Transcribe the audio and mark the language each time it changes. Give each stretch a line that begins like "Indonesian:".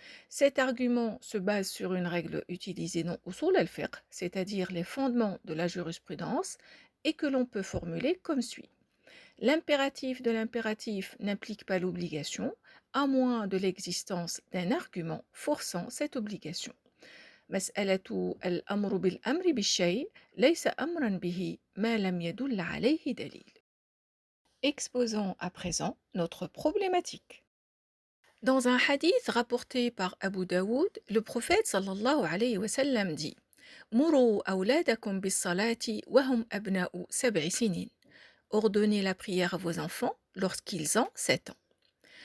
French: Cet argument se base sur une règle utilisée dans Usul al-Fiqh, c'est-à-dire les fondements de la jurisprudence, et que l'on peut formuler comme suit. L'impératif de l'impératif n'implique pas l'obligation, à moins de l'existence d'un argument forçant cette obligation.
Arabic: مسألة الأمر بالأمر بالشيء ليس أمرا به ما لم يدل عليه دليل.
French: Exposons à présent notre problématique. Dans un hadith rapporté par Abu Daoud, le prophète sallallahu alayhi wa sallam dit: Muru awladakum bis salati wa hum abna'u sab'i sinin. Ordonnez la prière à vos enfants lorsqu'ils ont 7 ans.